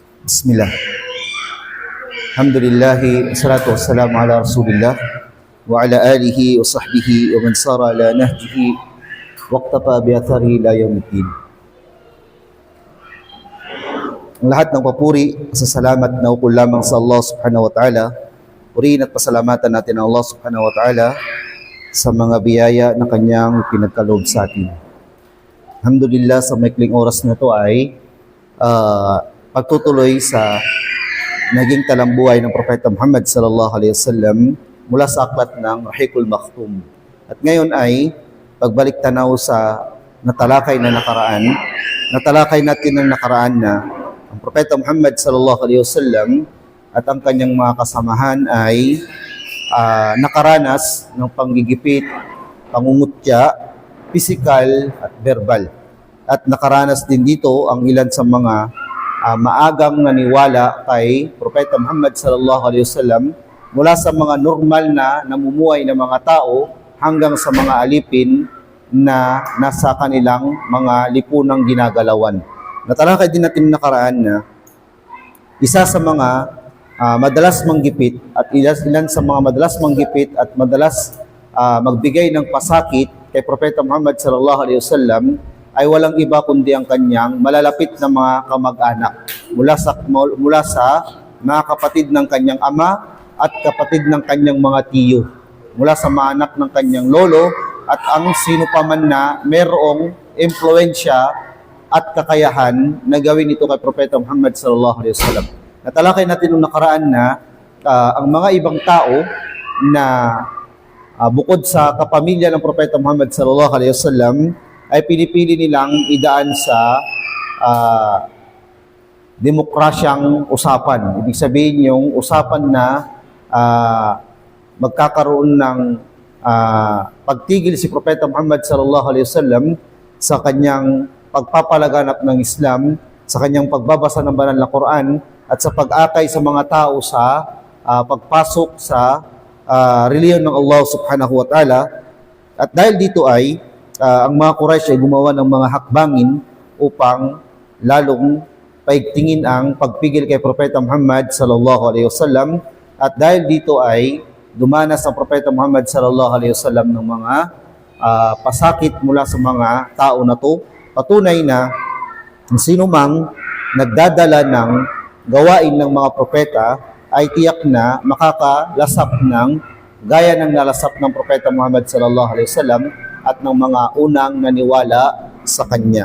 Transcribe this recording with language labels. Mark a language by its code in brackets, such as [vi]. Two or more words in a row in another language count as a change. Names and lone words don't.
[ar] بسم الله. الحمد لله والصلاة والسلام على رسول الله وعلى آله وصحبه ومن سار على نهجه واقتفى بآثاره إلى يوم الدين. [tl] Ang lahat ng papuri sa salamat na ukol lamang sa [ar] الله سبحانه وتعالى. [tl] Purihin at pasalamatan natin ang [ar] الله سبحانه وتعالى [tl] sa mga biyaya na kanyang pinagkaloob sa atin. Alhamdulillah, sa maikling oras na ito ay pagtutuloy sa naging talambuhay ng Propeta Muhammad [ar] صلى الله عليه وسلم [tl] mula sa aklat ng Rahiqul Makhtum. At ngayon ay pagbalik tanaw sa natalakay natin ng nakaraan na ang Propeta Muhammad [ar] صلى الله عليه وسلم [tl] at ang kanyang mga kasamahan ay nakaranas ng panggigipit, pangungutya, pisikal at verbal. At nakaranas din dito ang ilan sa mga maagang naniwala kay Propeta Muhammad [ar] صلى الله عليه وسلم [tl] mula sa mga normal na namumuhay ng mga tao hanggang sa mga alipin na nasa kanilang mga lipunang ginagalawan. Natalakay din natin nakaraan na isa sa mga madalas manggipit at ilan sa mga madalas manggipit at madalas magbigay ng pasakit kay Propeta Muhammad [ar] صلى الله عليه وسلم [tl] ay walang iba kundi ang kanyang malalapit na mga kamag-anak mula sa mga kapatid ng kanyang ama at kapatid ng kanyang mga tiyo, mula sa mga anak ng kanyang lolo at ang sino pa man na mayroong impluwensya at kakayahan na gawin ito kay Propeta Muhammad [ar] صلى الله عليه وسلم. [tl] Natalakay natin nung nakaraan na ang mga ibang tao na bukod sa kapamilya ng Propeta Muhammad [ar] صلى الله عليه وسلم [tl] ay pinipili nilang idaan sa demokrasyang usapan. Ibig sabihin yung usapan na magkakaroon ng pagtigil si Propeta Muhammad [ar] صلى الله عليه وسلم [tl] sa kanyang pagpapalaganap ng Islam, sa kanyang pagbabasa ng banal na Quran at sa pag-akay sa mga tao sa pagpasok sa reliyon ng [ar] الله سبحانه وتعالى. [tl] At dahil dito ay ang mga Quraysh ay gumawa ng mga hakbangin upang lalong paigtingin ang pagpigil kay Propeta Muhammad [ar] صلى الله عليه وسلم. [tl] At dahil dito ay dumanas ang Propeta Muhammad [ar] صلى الله عليه وسلم [tl] ng mga pasakit mula sa mga tao na to. Patunay na sino mang nagdadala ng gawain ng mga propeta ay tiyak na makakalasap ng gaya ng nalasap ng Propeta Muhammad [ar] صلى الله عليه وسلم [tl] at ng mga unang naniwala sa kanya.